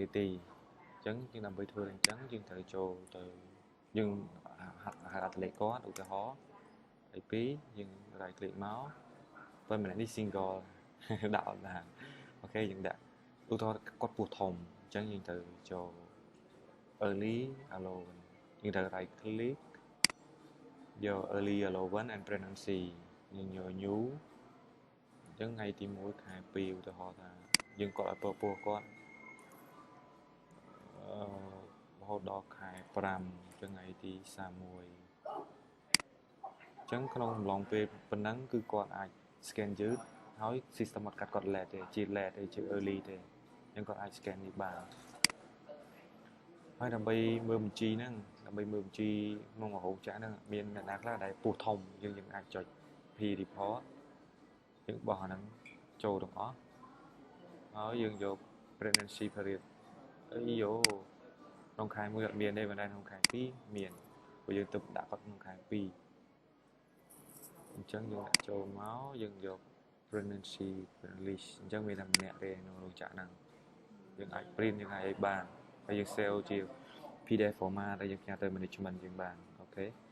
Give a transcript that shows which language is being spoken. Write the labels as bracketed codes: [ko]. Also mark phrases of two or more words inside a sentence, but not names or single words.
[km] ទីអញ្ចឹងយើងដើម្បីធ្វើអញ្ចឹងយើងត្រូវចូលទៅយើងហៅអត្តលេខគាត់ឧទាហរណ៍ហើយ2យើង [en] right click [km] មកបើម្នាក់នេះ single ដាក់អត់បានអូខេយើងដាក់ឧទាហរណ៍គាត់ពោះធំអញ្ចឹងយើងត្រូវចូល [en] early alone [km] យើងត្រូវ [en] right click [km] យក [en] early alone and pregnancy [km] យើងយក new អញ្ចឹងថ្ងៃទី1ខែ2ឧទាហរណ៍ថាយើងគាត់ឲ្យពោះគាត់ រហូតដល់ខែ5ចឹងថ្ងៃទី31អញ្ចឹងក្នុងអំឡុងពេលប៉ុណ្ណឹងគឺគាត់អាច scan យឺតហើយ system អត់កាត់គាត់ late ទេជា late ទេជា early ទេអញ្ចឹងគាត់អាច scan នេះបាន ហើយដើម្បីមើលបញ្ជីហ្នឹងដើម្បីមើលបញ្ជីក្នុងរហូតចាក់ហ្នឹងមានអ្នកណាខ្លះដែលពោះធំយើងអាចចុច [en] P report [km] យើងបោះអាហ្នឹងចូលទាំងអស់ហើយយើងយក [en] pregnancy period [km] អីយោក្នុងខែ1អត់មានទេប៉ុន្តែក្នុងខែ2មានព្រោះយើងទៅដាក់គាត់ក្នុងខែ2អញ្ចឹងយើងដាក់ចូលមកយើងយក [en] pregnancy list [km] អញ្ចឹងមានតែម្នាក់ទេក្នុងរោងចក្រហ្នឹងយើងអាច print យើងអាចឲ្យបានហើយយើង save ជា [en] PDF format [km] ហើយយើងផ្ញើទៅ management យើងបានអូខេ